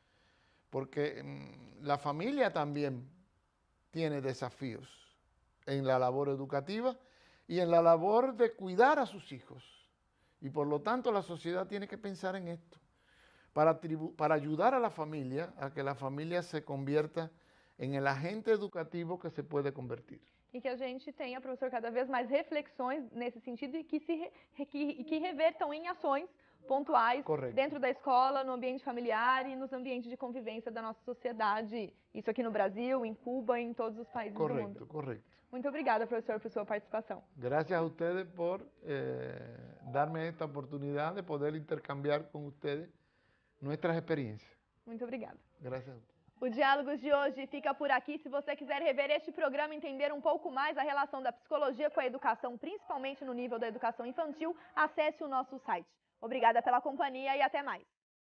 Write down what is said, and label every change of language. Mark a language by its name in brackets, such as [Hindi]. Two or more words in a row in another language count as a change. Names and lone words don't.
[Spanish] Porque la familia también tiene desafíos en la labor educativa y en la labor de cuidar a sus hijos. Y por lo tanto la sociedad tiene que pensar en esto, para ayudar a la familia, a que la familia se convierta en el agente educativo que se puede convertir. [Portuguese] E que a gente tenha, professor, cada vez mais reflexões nesse sentido e que revertam em ações pontuais dentro da escola, no ambiente familiar e nos ambientes de convivência da nossa sociedade. Isso aqui no Brasil, em Cuba e em todos os países do mundo. [Spanish] Correcto. [Portuguese] Muito obrigada, professor, por sua participação. [Spanish] Gracias a ustedes por darme esta oportunidad de poder intercambiar con ustedes nuestras experiencias. [Portuguese] Muito obrigada. [Spanish] Gracias a ustedes. [Portuguese] O Diálogos de hoje fica por aqui. Se você quiser rever este programa e entender um pouco mais a relação da psicologia com a educação, principalmente no nível da educação infantil, acesse o nosso site. Obrigada pela companhia e até mais.